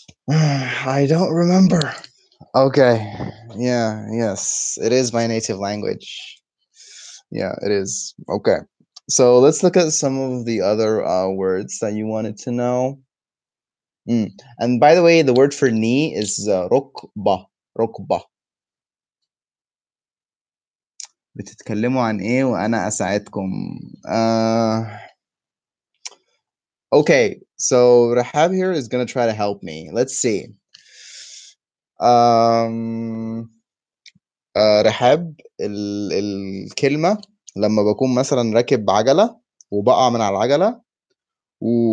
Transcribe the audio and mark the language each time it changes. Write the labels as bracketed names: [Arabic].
[English] I don't remember. Okay. Yeah. Yes. It is my native language. Yeah, it is. Okay. So let's look at some of the other words that you wanted to know. And by the way, the word for knee is ركبة. [Arabic] ركبة. بتتكلموا عن ايه وانا اساعدكم. [English] uh okay, so Rahab here is gonna try to help me. Let's see. [Arabic] um رحاب الكلمة لما بكون مثلا راكب عجلة وبقع من على العجلة و...